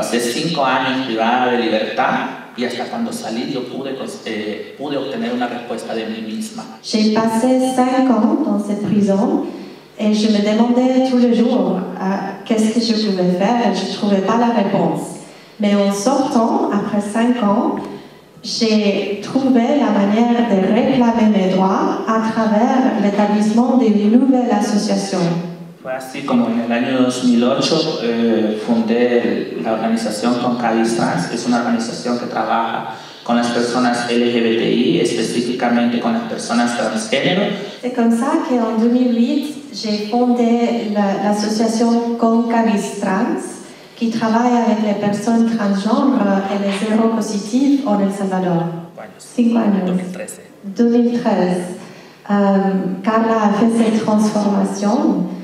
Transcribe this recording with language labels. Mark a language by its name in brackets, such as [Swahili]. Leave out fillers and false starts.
[Spanish] Pasé 5 años privada de libertad. Y hasta cuando salí yo pude obtener una respuesta de mí misma. [French] J'ai passé 5 ans dans cette prison et je me demandais tous les jours qu'est-ce que je pouvais faire et je ne trouvais pas la réponse. Mais en sortant, après 5 ans, j'ai trouvé la manière de réclamer mes droits à travers l'établissement d'une nouvelle association. [Spanish] Fue así como en el año 2008 fundé la organización Concabis Trans. Es una organización que trabaja con las personas LGBTI, específicamente con las personas transgénero. [French] C'est comme ça qu'en 2008, j'ai fondé l'association Concabis Trans, qui travaille avec les personnes transgenres et les séropositifs en El Salvador. [Spanish] 5 años. [French] 2013. Carla a fait cette transformation.